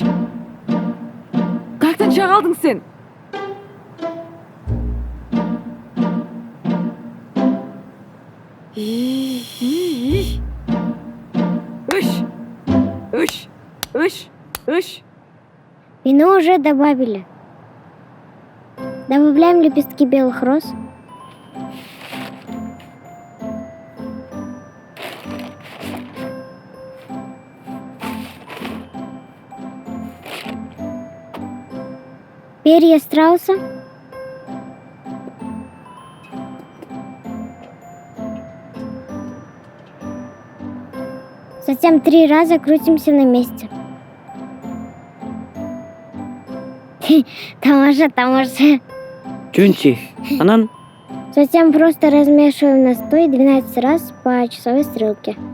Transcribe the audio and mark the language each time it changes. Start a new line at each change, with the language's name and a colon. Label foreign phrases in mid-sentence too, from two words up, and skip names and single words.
Kyrgyz: Каяктан чыга калдың сен? Ыш.
Russian: Вино уже добавили. Добавляем лепестки белых роз. Перья страуса. Затем 3 раза крутимся на месте.
Kyrgyz: Тамаша. Чөнчи. Анан
Russian: Затем просто размешиваем настой 12 раз по часовой стрелке.